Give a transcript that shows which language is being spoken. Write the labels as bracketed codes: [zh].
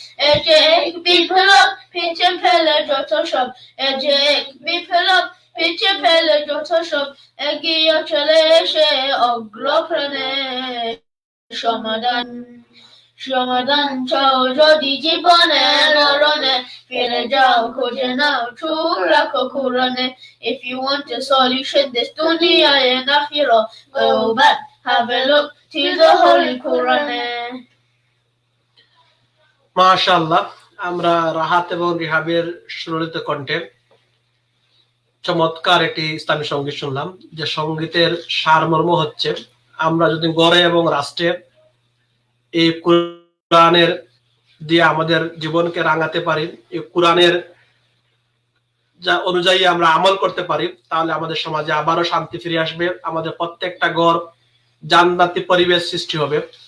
[bn] এ যে এক বিপ্লব পিছে ফেলে যত সব, এ যে এক বিপ্লব পিছে ফেলে যত সব, এগিয়ে চলে এসে অগ্রপ্রাণে। সমাধান সমাধান চাও যদি জীবনে মরণে, ফিরে যাও খুঁজে নাও চোখ রাখো কোরআনে। [en] If you want a solution this dunya and akhirah, go back, have a look to the Holy Quran. [bn] মাশাআল্লাহ, আমরা রাহাত এবং রিহাবের সুললিত কণ্ঠে চমৎকার একটি ইসলামী সঙ্গীত শুনলাম। যে সঙ্গীতের সারমর্ম হচ্ছে, আমরা যদি গড়ে এবং রাষ্ট্রে এই কোরআনের দিয়ে আমাদের জীবনকে রাঙাতে পারি, এই কোরআনের যা অনুযায়ী আমরা আমল করতে পারি, তাহলে আমাদের সমাজে আবারও শান্তি ফিরে আসবে, আমাদের প্রত্যেকটা ঘর জান্নাতি পরিবেশ সৃষ্টি হবে।